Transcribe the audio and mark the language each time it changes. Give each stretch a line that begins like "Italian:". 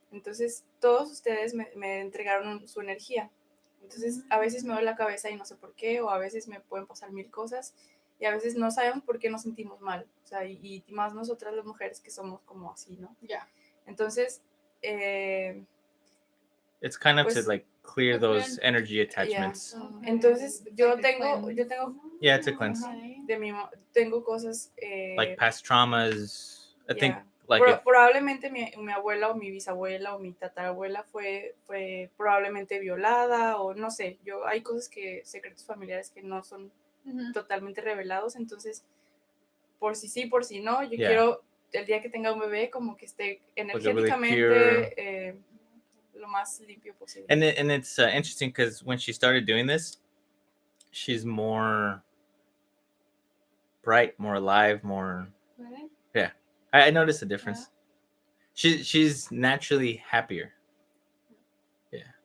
Spanish: Entonces, todos ustedes me entregaron su energía. Entonces, a veces me duele la cabeza y no sé por qué, o a veces me pueden pasar 1000 cosas, y a veces no sabemos por qué nos sentimos mal. O sea, y más nosotras las mujeres que somos como así, ¿no? Ya. Yeah. Entonces,
English: it's kind of
Spanish: pues,
English: to like clear those energy attachments.
Spanish: Yeah. Okay. Entonces, yo tengo
English: yeah, it's a cleanse.
Spanish: Tengo cosas
English: like past traumas. I think like
Spanish: probablemente mi abuela o mi bisabuela o mi tatarabuela fue probablemente violada o no sé, hay cosas secretos familiares que no son totalmente revelados, entonces por si sí, por si no, yo quiero el día que tenga un bebé como que esté energéticamente really lo más limpio posible.
English: And it's interesting because when she started doing this, she's more bright, more alive, more. Really? Yeah, I noticed a difference. Yeah. She's naturally happier. Yeah.